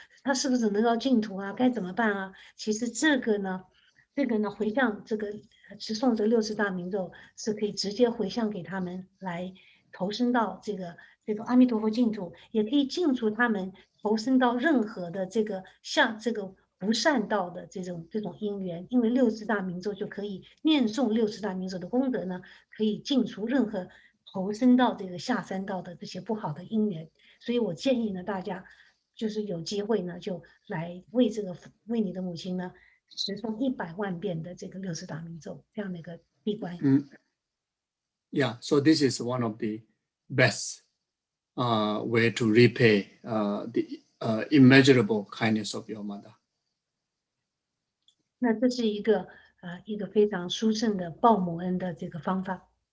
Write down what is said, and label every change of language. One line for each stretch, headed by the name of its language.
Chinese: 他是不是能到净土啊？该怎么办啊？其实这个呢，回向这个持诵这六字大明咒，是可以直接回向给他们来投身到这个阿弥陀佛净土，也可以净除他们投身到任何的像这个不善道的这种因缘，因为六字大明咒就可以念诵六字大明咒的功德呢，可以净除任何投身到这个下三道的这些不好的因缘。所以我建议呢，大家就是有机会呢，就来为你的母亲呢，持诵100万遍的这个六字大明咒这样的一个闭关。
English: Yeah, so this is one of the best way to repay the immeasurable kindness of your mother.
Chinese: 那这是一个非常殊胜的报母恩的这个方法。